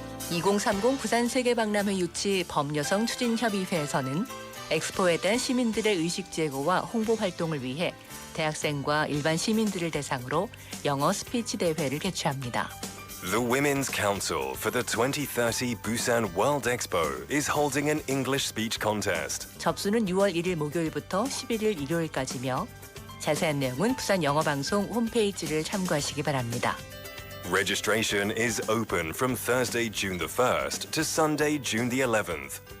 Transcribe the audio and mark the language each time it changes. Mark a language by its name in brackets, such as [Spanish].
[Korean] (2030) 부산 세계박람회 유치 범여성 추진협의회에서는 엑스포에 대한 시민들의 의식 제고와 홍보 활동을 위해 대학생과 일반 시민들을 대상으로 영어 스피치 대회를 개최합니다. [English] The Women's Council for the 2030 Busan World Expo is holding an English speech contest. [Korean] 접수는 6월 1일 목요일부터 11일 일요일까지며 자세한 내용은 부산 영어방송 홈페이지를 참고하시기 바랍니다. [English] Registration is open from Thursday, June the 1st to Sunday, June the 11th.